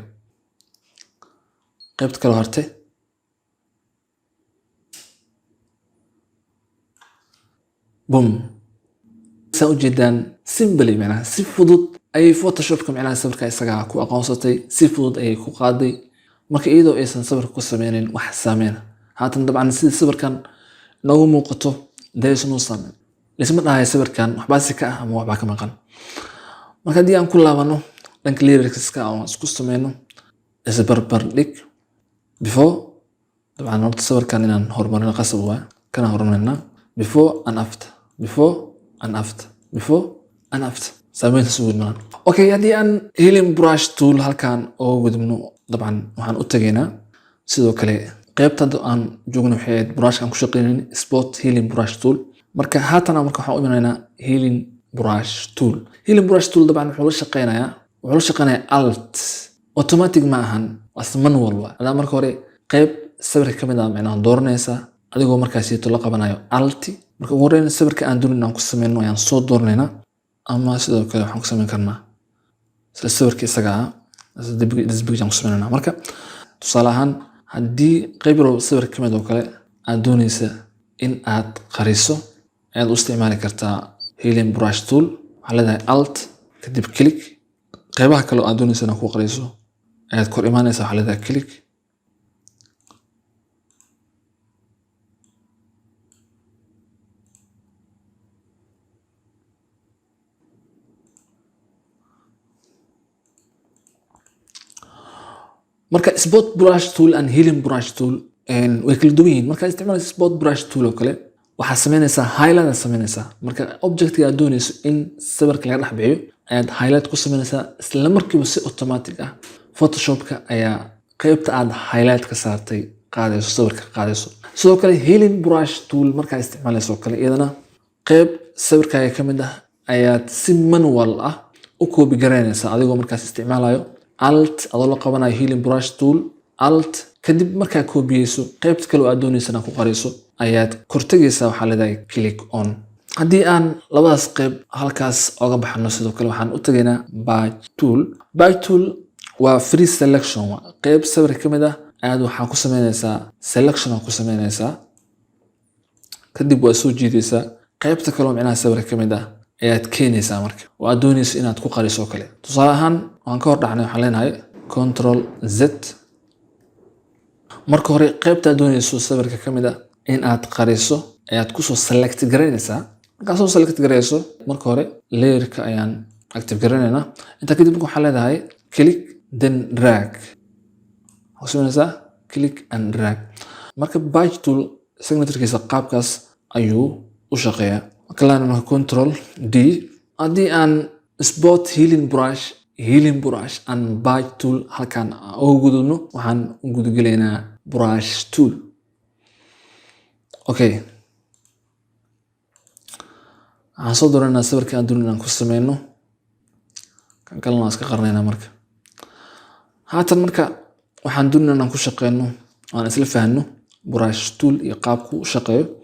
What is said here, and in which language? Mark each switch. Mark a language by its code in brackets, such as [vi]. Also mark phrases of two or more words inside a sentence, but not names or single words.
[so] qaybta kale horte boom saa ujeedaan simply macnaha si fudud ayay Photoshopka macnaha sawirka isaga ku aqoonsatay si fudud ayay ku qaaday marka iyadoo aysan sawirka ku sameynin wax saameyn. haatan dabcan sida sawirkan noogu muuqato [en] there is no [so] saameyn. isma dhahay sawirkan waxba si ka ah ama waxba ka maqan. marka haddii aan ku laabano dhanka lyrics-ka oo isku sameyno isbarbardhig before dabcan horta sawirkan inaan horumarino qasab waa kana horumarina [en] before and after [so] saameynta soo gudbaan. okay haddii aan [en] healing brush tool [so] halkan oo gudubno dabcan waxaan u tagaynaa sidoo kale qaybta aan joogno waxay ahayd brush aan ku shaqeynay [en] spot healing brush tool. [so] marka haatan marka waxaan u imanaynaa [en] healing brush tool [so] dabcan wuxuu la shaqeynayaa alt automatic ma ahan waa manual waa. adaa marka hore qayb sawirka kamid ah macnaha dooranaysaa adigoo markaasito la qabanayo alt. marka ugu horeyn sawirka aan doonayno aan ku sameyno ayaan soo dooranaynaa ama sidoo kale waxaan ku sameyn karnaa sida sawirka isaga ah ku sameynaa. marka tusaale ahaan haddii qayb yar sawirka kamid oo kale aad doonaysa in aad qariso ayaad u isticmaali kartaa [en] healing brush tool. [so] waxaa leedahay alt kadib click qaybaha kale aad doonaysa inaad ku qariso ayaad kor imaanaysaa waxaa leedahay click. marka [en] spot brush tool and healing brush tool [so] way kala duwan yihiin. marka isticmaalayso [en] spot brush tool [so] oo kale waxaa sameynaysaa highlight sameynaysaa. marka objectiga aad doonayso in sawirka laga dhex bixiyo ayaad highlight ku sameynaysaa isla markiiba si automatic ah Photoshopka ayaa qaybta aad highlight ka saartay qaadayso sawirka qaadayso. sidoo kale [en] healing brush tool [so] marka isticmaalayso kale iyadana qayb sawirkaaga kamid ah ayaad si manual ah u copy garaynaysaa adigoo markaas isticmaalayo alt adoo la qabanayo [en] healing brush tool [so] alt kadib markaa koobiyeyso qaybta kale oo aad doonaysana ku qariso ayaad kortagaysaa waxaa leedahay [en] click on. [so] haddii aan labadaas qayb halkaas oga baxno sidoo kale waxaan u tagaynaa [en] batch tool. batch tool [so] waa [en] free selection [so] qayb sawirka kamid ah aad waxaan ku sameynaysaa selection ku sameynaysaa kadib waa soo jiidaysaa qaybta kale oo macnaha sawirka kamid ah ayaad keenaysaa marka oo aad doonayso inaad ku qariso kale. tusaale ahaan waan ka hor dhacnay waxaan leenahay [en] control z. [so] marka hore qaybta aad doonayso sawirka kamid ah in aad qariso ayaad kusoo select garaynaysaa. markaad soo select garayso marka hore layerka ayaan active garanaynaa. inta kadib waxaan leedahay [en] click then drag. [so] waxaad sameynaysaa [en] click and drag. [so] marka [en] batch tool [so] signature-kiisa qaabkaas ayuu u shaqeeyaa. marka [en] control D. [so] haddii aan [en] spot healing brush and batch tool [so] halkaan ugu gudubno waxaan u gudagelaynaa brush tool. okay waxaan soo dooranaa sawirka aan doonayno inaan ku sameyno kan kalena waan iska qarinaynaa. marka haatan marka waxaan doonayno inaan ku shaqeyno aan isla fahanno [en] brush tool [so] iyo qaabku u shaqeeyo.